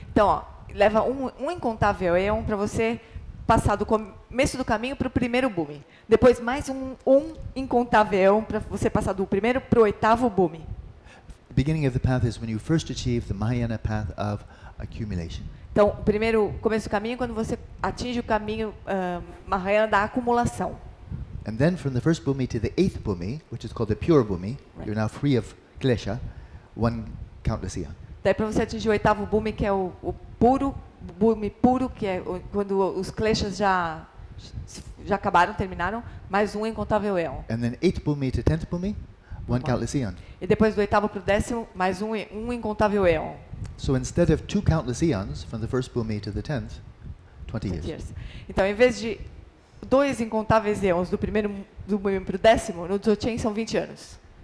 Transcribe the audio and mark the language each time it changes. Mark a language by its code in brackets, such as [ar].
[pt] Então, ó, leva incontável éon para você passar do começo do caminho para o primeiro bhumi. Depois, mais um incontável éon para você passar do primeiro para o 8º bhumi. [en] The beginning of the path is when you first achieve the Mahayana path of accumulation. [pt] Então, o primeiro começo do caminho é quando você atinge o caminho Mahayana da acumulação. [en] And then from the first bhumi to the 8th bhumi, which is called the pure bhumi, you're now free of klesha, 1 countless eon. [pt] Daí para você atingir o 8º bhumi, que é o puro, bhumi puro, que é quando os kleshas já acabaram, terminaram, mais um incontável eon. [en] And then 8th bhumi to 10th bhumi, 1 countless eon. [pt] E depois do 8º para o 10º, mais um incontável eon. [en] So instead of 2 countless eons from the first bhumi to the 10th, 20 years. [pt] Então, em vez de 2 incontáveis eons do primeiro do bhumi para o 10º, no Dzogchen são 20 anos.